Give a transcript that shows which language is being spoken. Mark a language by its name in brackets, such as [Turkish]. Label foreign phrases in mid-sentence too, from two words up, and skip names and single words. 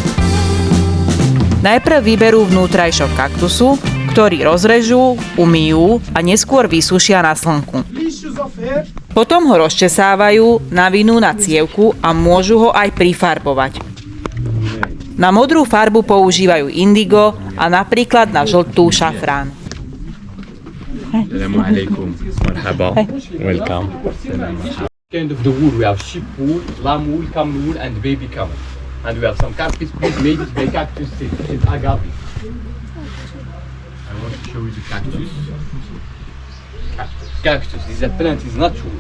[Slovak] Najprv vyberú vnútrajšok kaktusu, ktorý rozrežú, umyjú a neskôr vysušia na slnku. Potom ho rozčesávajú, navinú na cievku a môžu ho aj prifarbovať. Na modrú farbu používajú indigo a napríklad na žltú šafrán. [Arabic] السلام عليكم. مرحبا. [English] Welcome. Kind of the wool. We have sheep wool, lamb wool, camel wool, and baby camel. And we have some carpets made by cactus tree. This is agave. I want to show you the cactus. Cactus is a plant, is not wool.